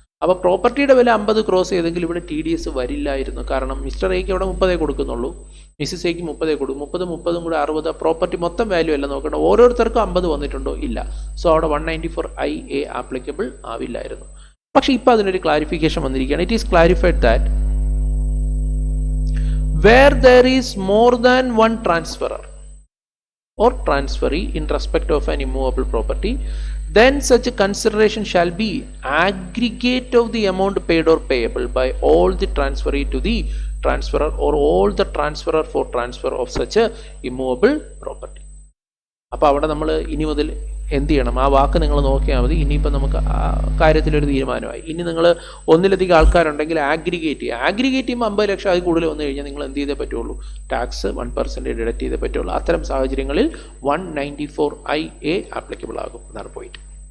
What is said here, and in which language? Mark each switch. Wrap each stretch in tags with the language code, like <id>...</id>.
<ml>അപ്പോൾ പ്രോപ്പർട്ടിയുടെ വില 50 ക്രോസ് ചെയ്തെങ്കിൽ ഇവിടെ TDS വരില്ലായിരുന്നു. കാരണം മിസ്റ്റർ എക്ക് അവിടെ 30 കൊടുക്കുന്നുള്ളൂ, മിസ്സിസ് എക്ക് 30 കൊടുക്കും. 30 കൂടെ 60, പ്രോപ്പർട്ടി മൊത്തം വാല്യൂ അല്ല നോക്കണം, ഓരോരുത്തർക്കും 50 വന്നിട്ടുണ്ടോ, ഇല്ല. സോ അവിടെ 194IA ആപ്ലിക്കബിൾ ആവില്ലായിരുന്നു. പക്ഷെ ഇപ്പോൾ അതിനൊരു ക്ലാരിഫിക്കേഷൻ വന്നിരിക്കുകയാണ്.</ml> <en>It is clarified that where there is more than one transferor or transferee in respect of an immovable property, then such a consideration shall be aggregate of the amount paid or payable by all the transferee to the transferor or all the transferor for transfer of such a immovable property.</en> <ml>അപ്പോൾ അവിടെ നമ്മൾ ഇനി മുതൽ എന്ത് ചെയ്യണം, ആ വാക്ക് നിങ്ങൾ നോക്കിയാൽ മതി. ഇനിയിപ്പോൾ നമുക്ക് ആ കാര്യത്തിലൊരു തീരുമാനമായി. ഇനി നിങ്ങൾ ഒന്നിലധികം ആൾക്കാരുണ്ടെങ്കിൽ ആഗ്രിഗേറ്റ് ചെയ്യുമ്പോൾ 50 ലക്ഷം അതിൽ കൂടുതൽ വന്നു കഴിഞ്ഞാൽ നിങ്ങൾ എന്ത് ചെയ്തേ പറ്റുള്ളൂ, ടാക്സ് 1% ഡിഡക്റ്റ് ചെയ്തേ പറ്റുള്ളൂ. അത്തരം സാഹചര്യങ്ങളിൽ 194IA ആപ്ലിക്കബിൾ ആകും. അതാണ് പോയിന്റ്.</ml>